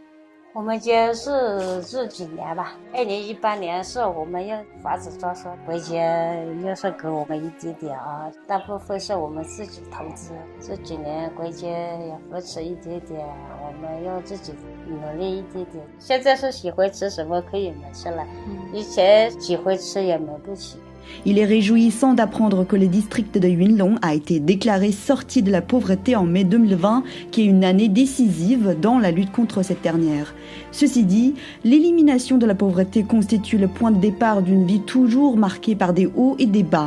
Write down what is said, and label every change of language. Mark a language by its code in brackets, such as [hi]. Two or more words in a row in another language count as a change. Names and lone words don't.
[zh] 我们家是这几年吧，2018年是我们要发展装修，国家要是给我们一点点啊，大部分是我们自己投资。这几年国家也扶持一点点，我们要自己努力一点点。现在是喜欢吃什么可以买起来，以前喜欢吃也买不起。 [fr] Il est réjouissant d'apprendre que le district de Yunlong a été déclaré sorti de la pauvreté en mai 2020, qui est une année décisive dans la lutte contre cette dernière. Ceci dit, l'élimination de la pauvreté constitue le point de départ d'une vie toujours marquée par des hauts et des bas.